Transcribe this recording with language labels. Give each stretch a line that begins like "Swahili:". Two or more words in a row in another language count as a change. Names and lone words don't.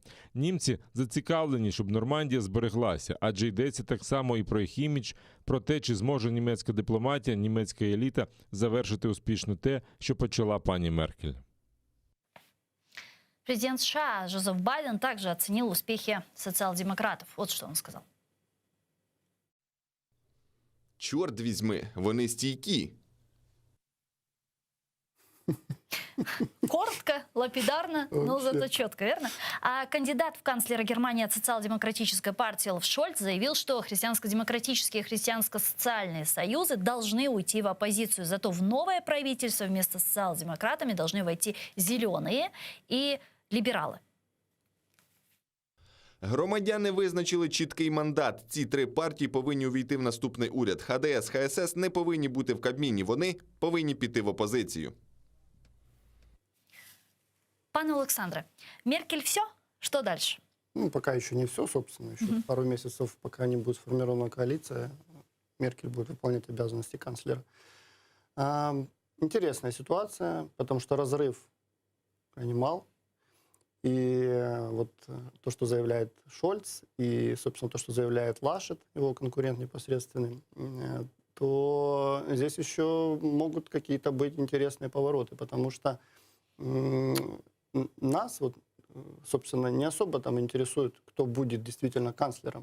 Ukrainian: Німці зацікавлені, щоб Нормандія збереглася, адже йдеться так само і про їх імідж, про те, чи зможе німецька дипломатія, німецька еліта завершити успішно те, що почала пані Меркель.
Russian: Президент США Джозеф Байден также оценил успехи социал-демократов. Вот что он сказал.
Ukrainian: Чорт візьми, вони стійкі.
Russian: Коротко, лапидарно, но зато четко, верно? А кандидат в канцлера Германии от социал-демократической партии Олаф Шольц заявил, что христианско-демократические и христианско-социальные союзы должны уйти в оппозицию. Зато в новое правительство вместо с социал-демократами должны войти зеленые и либералы.
Ukrainian: Громадяни визначили чіткий мандат. Ці три партії повинні увійти в наступний уряд. ХДС, ХСС не повинні бути в Кабміні. Вони повинні піти в опозицію. Пане Олександре, Меркель все?
Russian: Что дальше? Ну, пока еще не все, собственно. Еще пару месяцев, пока не будет сформирована коалиция, Меркель будет выполнять обязанности канцлера. Интересная ситуация, потому что разрыв крайне мал. И вот то, что заявляет Шольц, и, собственно, то, что заявляет Лашет, его конкурент непосредственный, то здесь еще могут какие-то быть интересные повороты, потому что нас, вот, собственно, не особо там интересует, кто будет действительно канцлером.